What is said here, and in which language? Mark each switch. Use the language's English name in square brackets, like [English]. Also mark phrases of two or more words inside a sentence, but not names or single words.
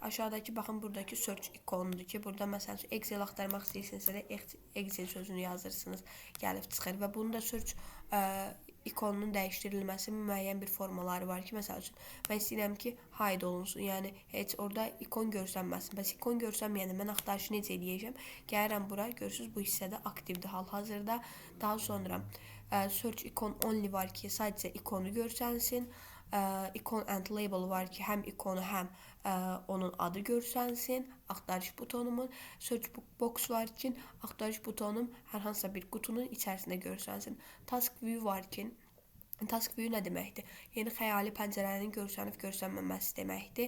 [Azerbaijani] Aşağıdakı, baxın, buradakı search ikonudur ki, burada məsəl üçün Excel axtarmaq istəyirsinizsə də Excel sözünü yazırsınız, gəlib çıxır və bunun da search ikonunun dəyişdirilməsi müəyyən bir formaları var ki, məsəl üçün, mən istəyirəm ki, hide olunsun, yəni heç orada ikon görsənməsin. Bəs ikon görsənməyəndə mən axtarışı necə eləyəcəm? Gəlirəm bura, görürsünüz, bu hissədə aktivdir hal-hazırda. Daha sonra [English] search icon only [Azerbaijani] var ki, sadəcə ikonu görsənsin. [English] Icon and label [Azerbaijani] var ki, həm ikonu, həm onun adı görsənsin. Axtarış butonumun. [English] Search box [Azerbaijani] var ki, axtarış butonum hər hansısa bir qutunun içərisində görsənsin. [English] Task view [Azerbaijani] var ki, [English] task view [Azerbaijani] nə deməkdir? Yeni xəyali pəncərənin görsənib görsənməməsi deməkdir.